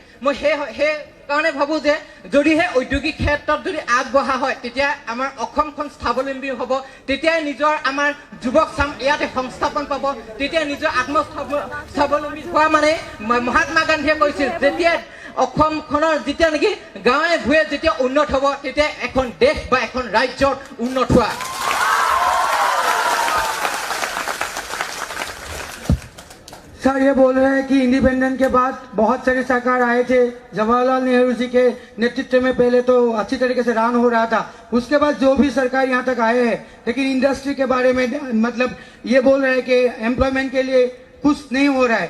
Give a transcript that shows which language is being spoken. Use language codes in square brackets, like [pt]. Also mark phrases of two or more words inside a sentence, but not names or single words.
[as] মই সেই কাৰণে ভাবো যে যদিহে ঔদ্যোগিক ক্ষেত্ৰত যদি আগবঢ়া হয় তেতিয়া আমাৰ অসমখন স্বাৱলম্বী হ'ব, তেতিয়াই নিজৰ আমাৰ যুৱক চাম ইয়াতে সংস্থাপন পাব, তেতিয়া নিজৰ আত্মস্বাৱলম্বী হোৱা মানে মহাত্মা গান্ধীয়ে কৈছিল যেতিয়া অসমখনৰ যেতিয়া নেকি গাঁৱে ভূঞে যেতিয়া উন্নত হ'ব তেতিয়া এখন দেশ বা এখন ৰাজ্যৰ উন্নত হোৱা। [hi] सर ये बोल रहे हैं कि इंडिपेंडेंस के बाद बहुत सारे सरकार आए थे जवाहरलाल नेहरू जी के नेतृत्व में पहले तो अच्छी तरीके से रन हो रहा था, उसके बाद जो भी सरकार यहाँ तक आए हैं लेकिन इंडस्ट्री के बारे में मतलब ये बोल रहे हैं कि एम्प्लॉयमेंट के लिए कुछ नहीं हो रहा है।